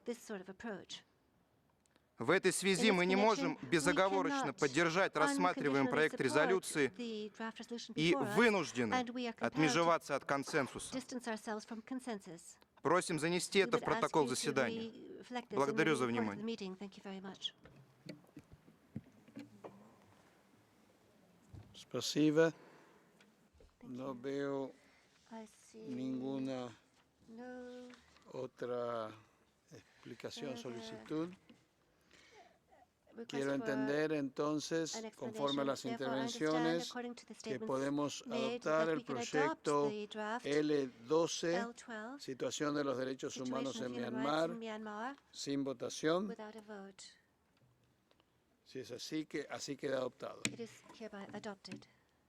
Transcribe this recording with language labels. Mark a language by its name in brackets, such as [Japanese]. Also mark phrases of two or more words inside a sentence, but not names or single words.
[Russian] В этой связи мы не можем безоговорочно поддержать рассматриваемый проект резолюции и вынуждены отмежеваться от консенсуса. Просим занести это в протокол заседания. Благодарю за внимание. Спасибо. [Spanish] No veo ninguna otra explicación, solicitud. Quiero entender entonces, conforme a las intervenciones, que podemos adoptar el proyecto L12, Situación de los Derechos Humanos en Myanmar, sin votación. Si es así, que así queda adoptado. [English] It is hereby adopted.